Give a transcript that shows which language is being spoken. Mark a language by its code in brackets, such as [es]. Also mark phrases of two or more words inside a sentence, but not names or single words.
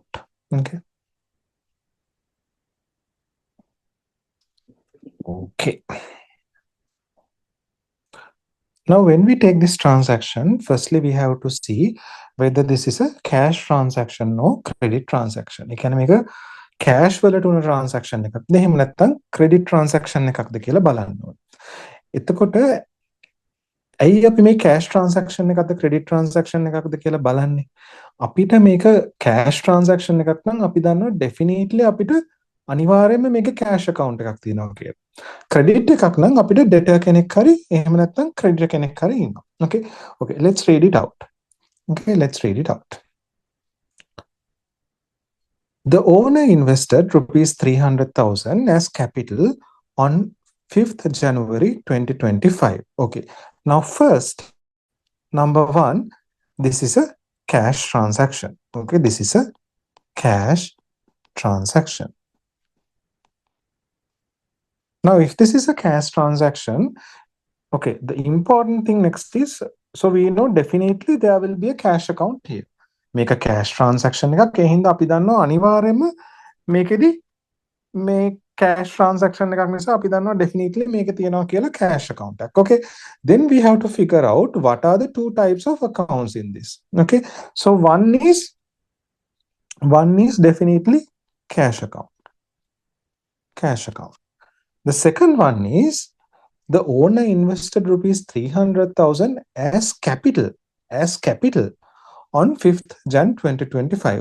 [en] Okay. Okay. Now, when we take this transaction, firstly, we have to see whether this is a cash transaction or credit transaction. You can make a cash [si] වලට උන transaction එකක්ද එහෙම නැත්නම් [en] credit transaction [si] එකක්ද කියලා බලන්න ඕනේ. එතකොට ඇයි අපි මේ [en] cash transaction [si] එකක්ද [en] credit transaction [si] එකක්ද කියලා බලන්නේ? අපිට මේක [en] cash transaction [si] එකක් නම් අපි දන්නවා definitely අපිට අනිවාර්යයෙන්ම මේක [en] cash account [si] එකක් තියෙනවා කියලා. credit එකක් නම් අපිට debtor කෙනෙක් හරි එහෙම නැත්නම් creditor කෙනෙක් හරි ඉන්නවා. [en] Okay, let's read it out. Okay, let's read it out. The owner invested rupees 300,000 as capital on 5th January 2025. Okay, now first, number one, this is a cash transaction. Okay, this is a cash transaction. Now, if this is a cash transaction, okay, the important thing next is, so we know definitely there will be a cash account here. Make a cash transaction [si] එකක් ඒ හින්දා අපි දන්නවා අනිවාර්යයෙන්ම මේකෙදි මේ [en] cash transaction [si] එකක් නිසා අපි දන්නවා definitely මේක තියෙනවා කියලා [en] cash account [si] එකක්. [en] Okay, then we have to figure out what are the two types of accounts in this. Okay, so one is definitely cash account. The second one is the owner invested rupees 300,000 as capital on 5th Jan 2025.